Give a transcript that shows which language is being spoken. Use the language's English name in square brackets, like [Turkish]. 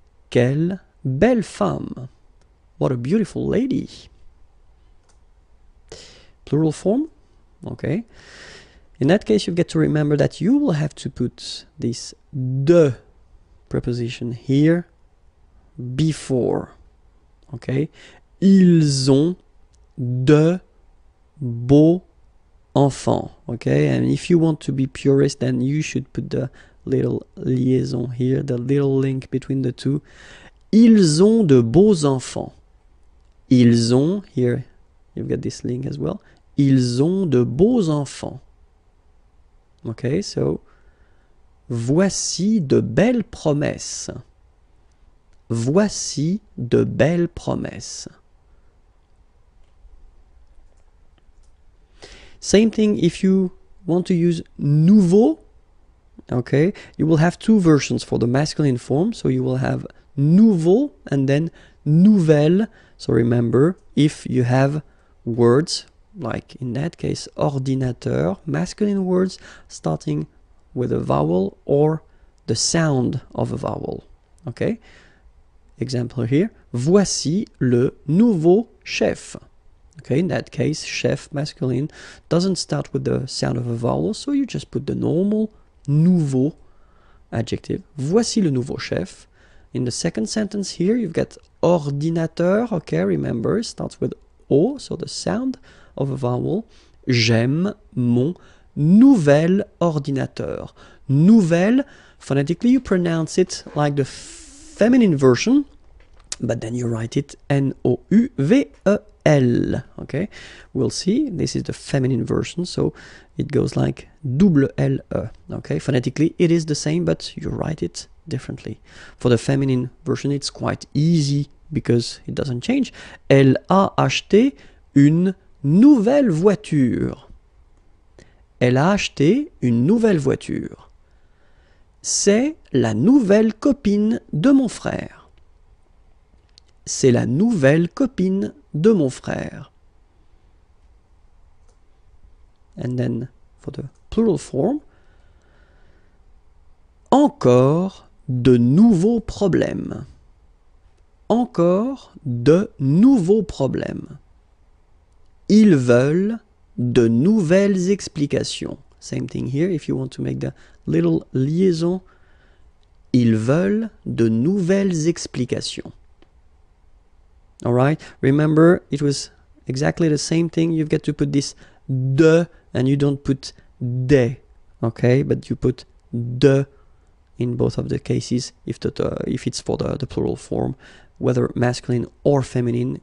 [French] Quelle belle femme. [English] What a beautiful lady. Plural form. Okay. In that case, you get to remember that you will have to put this de preposition here before. Okay. [French] Ils ont de beaux enfants. [English] Okay. And if you want to be purist, then you should put the little liaison here, the little link between the two. [French] Ils ont de beaux enfants. Ils ont, [English] here you've got this link as well. [French] Ils ont de beaux enfants. [English] Okay, so [French] voici de belles promesses. Voici de belles promesses. [English] Same thing if you want to use nouveau. Okay, you will have two versions for the masculine form. So you will have nouveau and then nouvelle. So remember, if you have words, like in that case, ordinateur, masculine words starting with a vowel or the sound of a vowel. Okay? Example here, [French] voici le nouveau chef. [English] Okay, in that case, chef, masculine, doesn't start with the sound of a vowel, so you just put the normal nouveau adjective. [French] Voici le nouveau chef. [English] In the second sentence here, you've got ordinateur. Okay, remember, it starts with O, so the sound of a vowel. [French] J'aime mon nouvel ordinateur. [English] Nouvelle, phonetically you pronounce it like the feminine version, but then you write it N-O-U-V-E-L. Okay, we'll see. This is the feminine version, so it goes like double L-E. Okay, phonetically it is the same, but you write it differently. For the feminine version, it's quite easy because it doesn't change. [French] Elle a acheté une nouvelle voiture. Elle a acheté une nouvelle voiture. C'est la nouvelle copine de mon frère. C'est la nouvelle copine de mon frère. [English] And then for the plural form, [French] encore de nouveaux problèmes. Encore de nouveaux problèmes. Ils veulent de nouvelles explications. [English] Same thing here, if you want to make the little liaison. [French] Ils veulent de nouvelles explications. [English] Alright, remember it was exactly the same thing. You've got to put this de and you don't put des. Okay, but you put de in both of the cases if it's for the plural form, whether masculine or feminine.